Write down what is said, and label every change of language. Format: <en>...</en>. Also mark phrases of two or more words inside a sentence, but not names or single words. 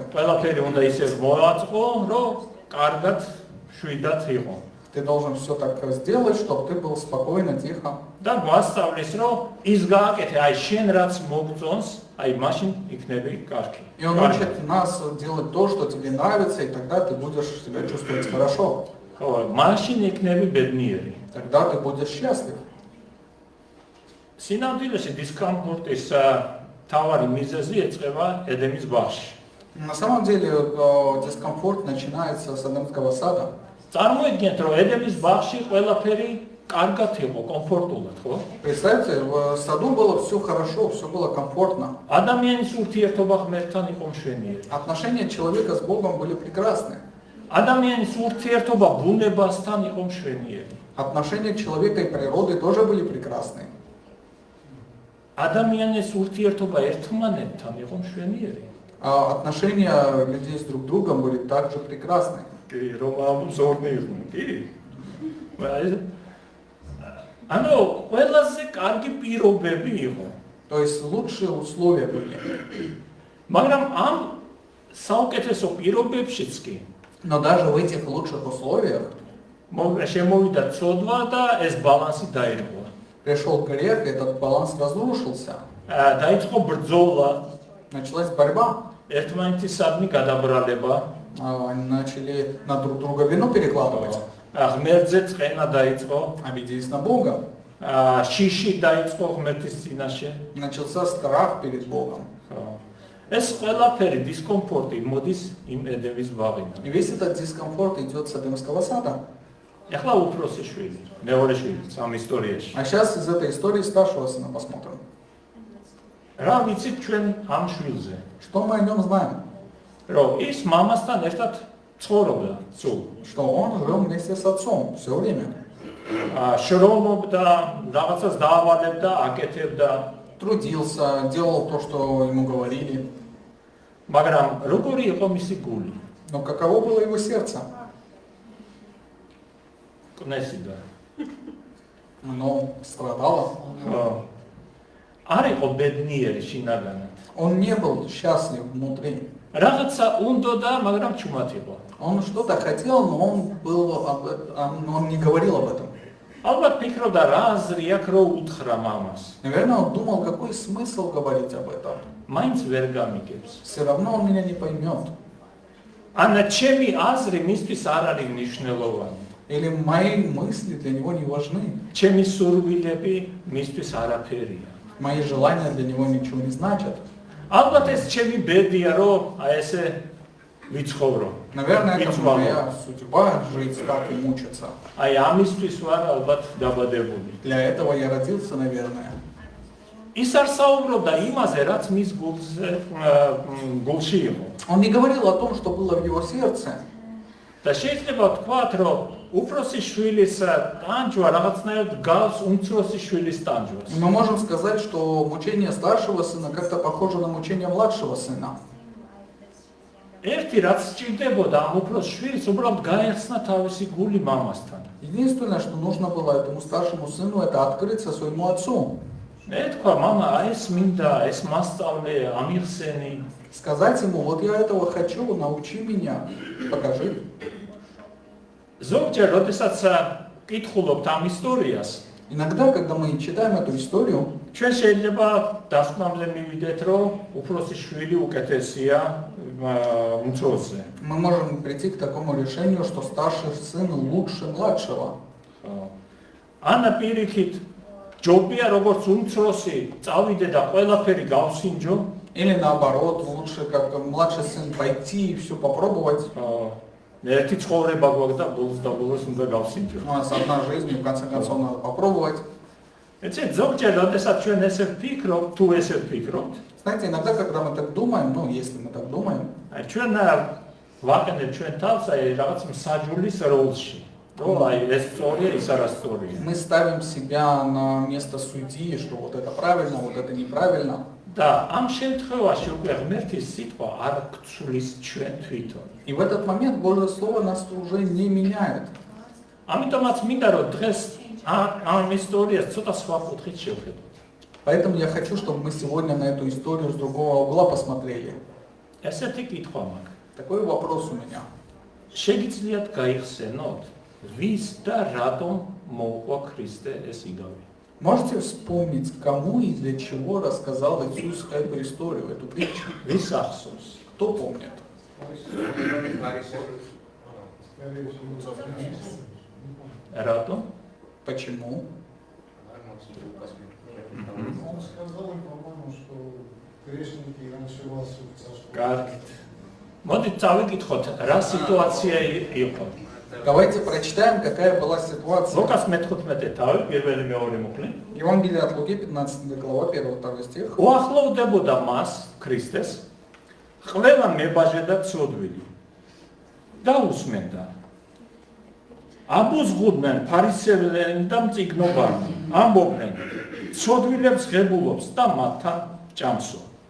<ka>ყველაფერი უნდა ისე მოაწყო, რომ კარგად შვიდად იყო.</ka> <ru>Ты должен все так сделать, чтобы ты был спокойно, тихо.</ru> <ka>და გვასწავლის რომ ის გააკეთე, აი შენ რაც მოგწონს, აი მაშინ იქნები კარგი.</ka> <ru>И он учит нас делать то, что тебе нравится, и тогда ты будешь себя чувствовать хорошо.</ru> <ka>ხო, მაშინ იქნები ბედნიერი.</ka> <ru>Тогда ты будешь счастлив.</ru> <ka>სინამდვილეში დისკომფორტის თავარი მიზეზი ეწება ედემის ბაღში.</ka> <ru>На самом деле дискомфорт начинается с Эдемского сада.</ru> <ka>წარმოიდგინეთ, რომ ედემის ბაღში ყველაფერი კარგად იყო, კომფორტულად, ხო?</ka> <ru>Представьте, в саду было все хорошо, все было комфортно.</ru> <ka>ადამიანის ურთიერთობა ღმერთთან იყო მშვენიერი.</ka> <ru>Отношения человека с Богом были прекрасны.</ru> <ka>ადამიანის ურთიერთობა ბუნებასთან იყო მშვენიერი.</ka> <ru>Отношения человека и природы тоже были прекрасны.</ru> <ka>ადამიანის ურთიერთობა ერთმანეთთან იყო მშვენიერი.</ka> <ru>А отношения людей с друг другом были также прекрасны.</ru> <ka>კი, რომ ამზორნი იყვნენ, კი? ანუ ყველაზე კარგი პირობები იყო.</ka> <ru>То есть лучшие условия были.</ru> <ka>მაგრამ ამ საუკეთესო პირობებშიც კი</ka> <ru>Но даже в этих лучших условиях</ru> <ka>შემოვიდა ცოდვა და ეს ბალანსი დაირღვა.</ka> <ru>пришел грех, и этот баланс разрушился.</ru> <ka>დაიწყო ბრძოლა,</ka> <ru>Началась борьба.</ru> <ka>ერთმანეთისადმი გადაბრალება,</ka> <ru>Начали на друг друга вину перекладывать.</ru> <ka>ღმერთზე წენა დაიწყო,</ka> <ru>Обиделись на Бога.</ru> <ka>შიში დაიწყო ღმერთის წინაშე.</ka> <ru>Начался страх перед Богом.</ru> <ka>ეს ყველაფერი დისკომფორტი მოდის იმ ედემის ბაღიდან.</ka> <ru>И весь этот дискомфорт идет с Эдемского сада.</ru> <ka>ეხლა უფროსი შვილი, მეორე შვილი ამ ისტორიაში.</ka> <ru>А сейчас из этой истории старшего сына посмотрим.</ru> <ka>რა ვიცით ჩვენ ამ შვილზე?</ka> <ru>Что мы о нем знаем?</ru> <ka>რომ ის მამასთან ერთად ცხოვრობდა სულ.</ka> <ru>Что он жил вместе с отцом все время.</ru> <ka>შრომობდა, რაღაცას დაავალებდა, აკეთებდა.</ka> <ru>Трудился, делал то, что ему говорили.</ru> <ka>მაგრამ როგორი იყო მისი გული?</ka> <ru>Но каково было его сердце?</ru> <ka>კნესიდა.</ka> <ru>Оно страдало.</ru> <ka>არ იყო ბედნიერი შინაგანად.</ka> <ru>Он не был счастлив внутри.</ru> <ka>Რაღაცა უნდოდა, მაგრამ ჩუმად იყო.</ka> <ru>Он что-то хотел, но он не говорил об этом.</ru> <ka>ალბათ ფიქრობდა რა აზრი აქვს რო უთხრა მამას.</ka> <ru>Наверное, он думал, какой смысл говорить об этом.</ru> <ka>მაინც ვერ გამიგებს.</ka> <ru>Все равно он меня не поймет.</ru> <ka>ანა ჩემი აზრი მისთვის არ არის მნიშვნელოვანი.</ka> <ru>Или мои мысли для него не важны.</ru> <ka>ჩემი სურვილები მისთვის არაფერია.</ka> <ru>Мои желания для него ничего не значат.</ru> <ka>ალბათ ეს ჩემი ბედია, რომ აი ესე ვიცხოვრო.</ka> <ru>Наверное, это Ицвало. моя судьба жить так и мучиться.</ru> <ka>აი ამისთვის ვარ ალბათ დაბადებული.</ka> <ru>Для этого я родился, наверное.</ru> <ka>ის არ საუბრობდა იმაზე, რაც მის გულში იყო.</ka> <ru>Он не говорил о том, что было в его сердце.</ru> <ka>და შეიძლება ვთქვათ, რომ უფროსი შვილის ტანჯვა რაღაცნაირად გავს უმცროსი შვილის ტანჯვას.</ka> <ru>Мы можем сказать, что мучение старшего сына как-то похоже на мучение младшего сына.</ru> <ka>ერთი რაც სჭირდებოდა ამ უფროს შვილს, უბრალოდ გაეხსნა თავისი გული მამასთან.</ka> <ru>Единственное, что нужно было этому старшему сыну, это открыться своему отцу.</ru> <ka>ეთქვა, мама, აი ეს მინდა, ეს მასწავლე, ამიხსენი.</ka> <ru>Сказать ему, вот я этого хочу, научи меня, покажи.</ru> <ka>ზოგჯერ, როდესაც კითხულობთ ამ ისტორიას,</ka> <ru>Иногда, когда мы читаем эту историю,</ru> <ka>ჩვენ შეიძლება დასკვნამდე მივიდეთ, რომ უფროსი შვილი უკეთესია უმცროსზე.</ka> <ru>мы можем прийти к такому решению, что старший сын лучше младшего.</ru> <ka>ანა პირიქით ჯობია როგორც უმცროსი წავიდე და ყველაფერი გავსინჯო.</ka> <ru>Или наоборот, лучше как младший сын пойти и все попробовать.</ru> <ka>ერთი ცხოვრება გვაქვს და ბოლოს და ბოლოს უნდა გავსინჯო.</ka> <ru>У нас одна жизнь, и в конце концов надо попробовать.</ru> <ka>ეცეთ ზოგჯერ როდესაც ჩვენ ესე ვფიქრობთ, თუ ესე ვფიქრობთ,</ka> <ru>Знаете, иногда, когда мы так думаем, ну, если мы так думаем,</ru> <ka>აი ჩვენ ვაყენებთ ჩვენ თავს აი რაღაც მსაჯულის როლში. რომ აი ეს სწორია, ის არასწორია.</ka> <ru>мы ставим себя на место судьи, что вот это правильно, вот это неправильно.</ru> <ka>და ამ შემთხვევაში უკვე ღმერთის სიტყვა არ გცვლის ჩვენ თვითონ.</ka> <ru>И в этот момент Божье Слово нас уже не меняет.</ru> <ka>ამიტომაც მინდა რომ დღეს ამ ისტორიას ცოტა სხვა კუთხით შევხედოთ.</ka> <ru>Поэтому я хочу, чтобы мы сегодня на эту историю с другого угла посмотрели.</ru> <ka>ესეთი კითხვა მაქვს.</ka> <ru>Такой вопрос у меня.</ru> <ka>შეგიძლიათ გაიხსენოთ, ვის და რატომ მოუყვა ქრისტე ეს იგავი?</ka> <ru>Можете вспомнить, кому и для чего рассказал Иисус эту историю, эту притчу?</ru> <ka>ვის ახსოვს?</ka> <ru>Кто помнит?</ru> <ka>რატომ?</ka> <ru>Почему? Он сказал, по-моему, что грешники раньше вас в царство.</ru> <ka>კარგით. მოდით წავიკითხოთ, რა სიტუაცია იყო.</ka> <ru>Давайте прочитаем, какая была ситуация.</ru> <ka>ლუკას მე-15 თავი, პირველი მეორე მუხლი.</ka> <ru>Евангелие от Луки, 15 глава, 1-2 стих.</ru> <ka>უახლოვდებოდა მას, ქრისტეს, ყველა მებაჟე და ცოდვილი. და უსმენდა. აბუზღუდნენ ფარისევლები და მწიგნობარნი, ამბობდნენ, ცოდვილებს ღებულობს და მათთან ჭამსო.</ka>